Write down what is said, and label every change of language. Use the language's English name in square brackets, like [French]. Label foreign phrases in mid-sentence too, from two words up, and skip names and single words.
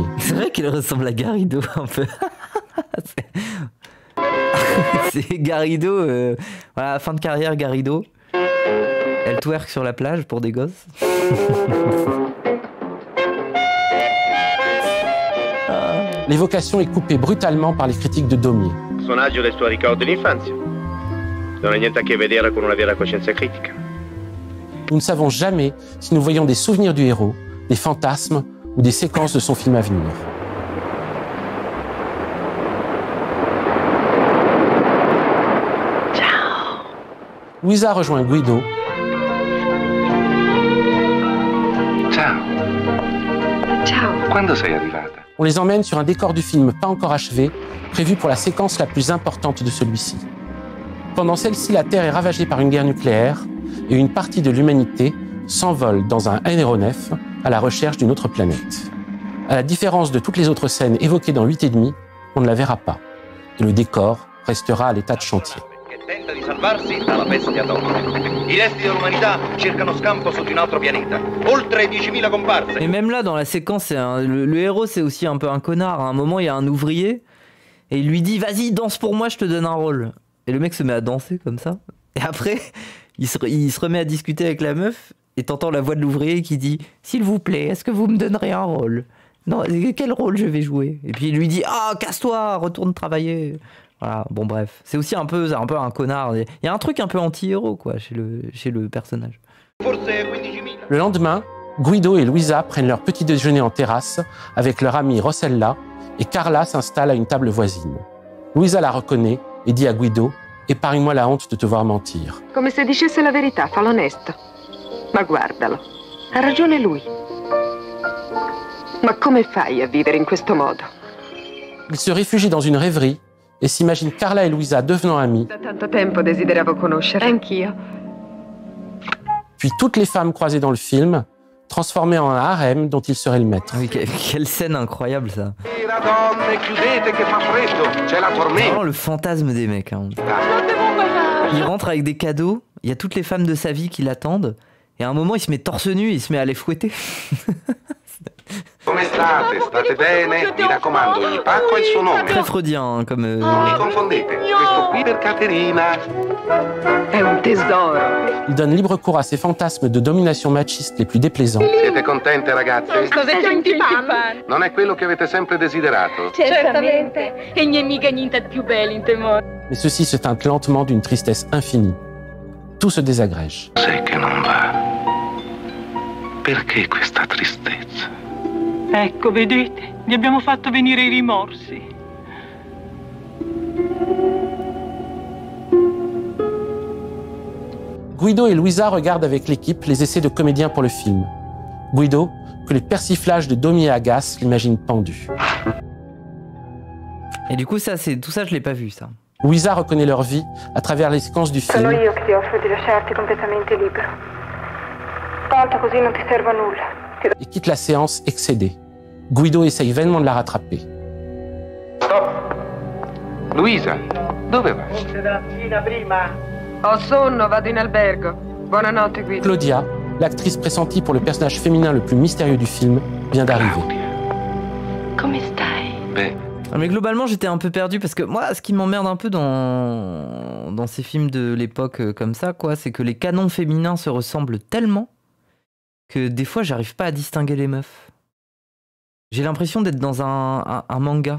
[French] C'est vrai qu'elle ressemble à Garrido un peu. C'est Garrido, voilà, fin de carrière Garrido. Elle twerk sur la plage pour des gosses. L'évocation est coupée brutalement par les critiques de Daumier. [Italian] Personaggio del suo ricordo d'infanzia. Non ha niente a che vedere con una vera coscienza critica. [French] Nous ne savons jamais si nous voyons des souvenirs du héros, des fantasmes ou des séquences de son film à venir. [Italian] Ciao. [French] Luisa rejoint Guido. [Italian] Ciao. Ciao. Quando sei arrivata? [French] On les emmène sur un décor du film pas encore achevé, prévu pour la séquence la plus importante de celui-ci. Pendant celle-ci, la Terre est ravagée par une guerre nucléaire et une partie de l'humanité s'envole dans un aéronef à la recherche d'une autre planète. À la différence de toutes les autres scènes évoquées dans 8,5, on ne la verra pas. Et le décor restera à l'état de chantier. [Italian] Tenta di salvarsi dalla bestia atomica. I resti dell'umanità cercano scampo su di un altro pianeta. Oltre 10.000 comparse. [French] Et même là, dans la séquence, le héros, c'est aussi un peu un connard. À un moment, il y a un ouvrier et il lui dit « Vas-y, danse pour moi, je te donne un rôle. » Et le mec se met à danser comme ça. Et après, il se remet à discuter avec la meuf et t'entends la voix de l'ouvrier qui dit « S'il vous plaît, est-ce que vous me donnerez un rôle ? Non, quel rôle je vais jouer ?» Et puis il lui dit « Ah, casse-toi, retourne travailler. » Voilà, bon bref. C'est aussi un peu un connard. Il y a un truc un peu anti-héros, quoi, chez le personnage. [Italian] Forse 15.000. [French] Le lendemain, Guido et Luisa prennent leur petit déjeuner en terrasse avec leur amie Rossella et Carla s'installe à une table voisine. Luisa la reconnaît et dit à Guido « Épargne-moi la honte de te voir mentir. [Italian] Come se dicesse la verità, fa l'onesto. Ma guardalo, ha ragione lui. Ma come fai a vivere in questo modo? [French] Il se réfugie dans une rêverie et s'imagine Carla et Luisa devenant amies, [Italian] Da tanto tempo desideravo conoscere. Anch'io. [French] puis toutes les femmes croisées dans le film, transformées en un harem dont il serait le maître. Ah oui, quelle scène incroyable ça. [Italian] Sera, donne, chiudete che fa freddo, c'è la [French] C'est [Italian] tormenta. [French] vraiment le fantasme des mecs. Hein. Il rentre avec des cadeaux, il y a toutes les femmes de sa vie qui l'attendent, et à un moment il se met torse nu, il se met à les fouetter. [Italian] Come state? State bene? Mi raccomando, il pacco è il suo nome. [French] Très freudien hein, comme... [Italian] Non li confondete. Questo qui per Caterina. È un tesoro. [French] Il donne libre cours à ses fantasmes de domination machiste les plus déplaisants. [Italian] Siete contente, ragazze? Cosa senti pan? Non è quello che avete sempre desiderato? Certamente. E niente mica niente più bello in temore. [French] Mais ceci se teinte lentement d'une tristesse infinie. Tout se désagrège. [Italian] Sai che non va. Perché questa tristezza? Ecco, vedete, gli abbiamo fatto venire i rimorsi. [French] Guido et Luisa regardent avec l'équipe les essais de comédiens pour le film. Guido, que les persiflages de Domier agacent, l'imagine pendu. Et du coup ça, tout ça je l'ai pas vu ça. Luisa reconnaît leur vie à travers les séquences du film [Italian] Sono io che ti offro di lasciarti completamente libero. Tanto così non ti servo a nulla. [French] et quitte la séance excédée. Guido essaye vainement de la rattraper. [Italian] Stop. Luisa, dove vai? Ho sonno, vado in albergo. Buonanotte, Guido. [French] Claudia, l'actrice pressentie pour le personnage féminin le plus mystérieux du film, vient d'arriver. [Italian] Come stai? Beh, [French] Mais globalement j'étais un peu perdu parce que moi ce qui m'emmerde un peu dans ces films de l'époque comme ça quoi, c'est que les canons féminins se ressemblent tellement que des fois j'arrive pas à distinguer les meufs. J'ai l'impression d'être dans un manga.